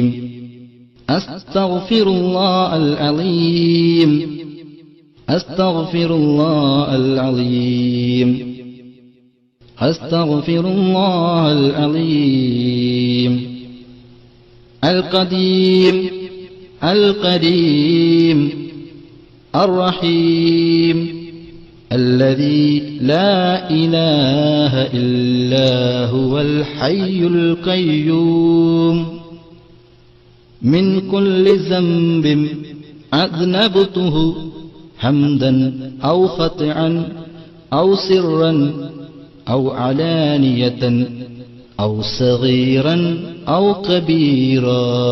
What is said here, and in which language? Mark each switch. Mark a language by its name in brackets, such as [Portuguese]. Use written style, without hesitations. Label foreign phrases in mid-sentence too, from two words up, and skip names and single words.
[Arabic] أستغفر الله العليم. أستغفر الله العليم. أستغفر الله العليم. القديم الكريم الرحيم الذي لا إله إلا هو الحي القيوم من كل ذنب أذنبته حمدا أو خطئا أو سرا أو علانية أو صغيرا أو كبيرا